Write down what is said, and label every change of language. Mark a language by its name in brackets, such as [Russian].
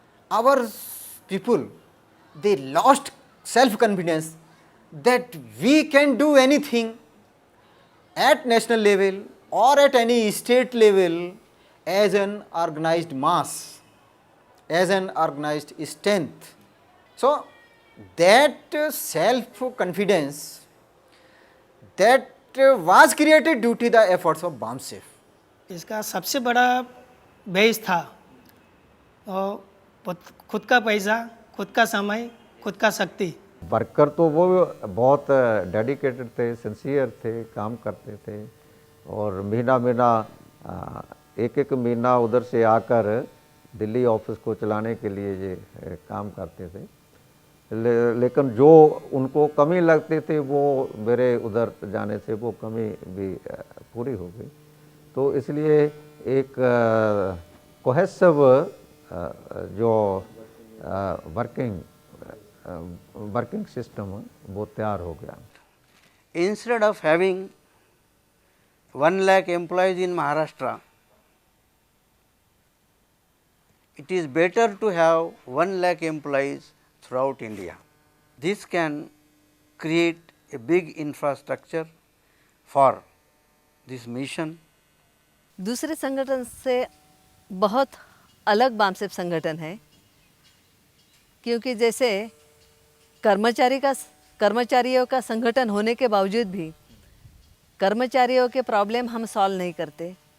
[English] Our people, they lost self-confidence that we can do anything at national level or at any state level as an organized mass, as an organized strength. So that self-confidence that was created due to the efforts of BAMSEF. [Hindi] इसका सबसे बड़ा base था और खुद का पैसा, खुद का समय, खुद का शक्ति। वर्कर तो वो बहुत डेडिकेटेड थे, सिंसियर थे, काम करते थे और महीना महीना एक एक महीना उधर से आकर दिल्ली ऑफिस को चलाने के लिए ये काम करते थे। लेकिन जो उनको कमी लगती थी वो मेरे उधर जाने से वो कमी भी पूरी हो गई। तो इसलिए एक कोहेसिव जो वर्किंग सिस्टम वो तैयार हो गया। [English] Instead of having 1 lakh employees in Maharashtra, it is better to have 1 lakh employees throughout India. This can create a big infrastructure for this mission. [Hindi] दूसरे संगठन से बहुत अलग बामसेफ संगठन है, क्योंकि जैसे कर्मचारियों का संगठन होने के बावजूद भी कर्मचारियों के प्रॉब्लम हम सॉल्व नहीं करते।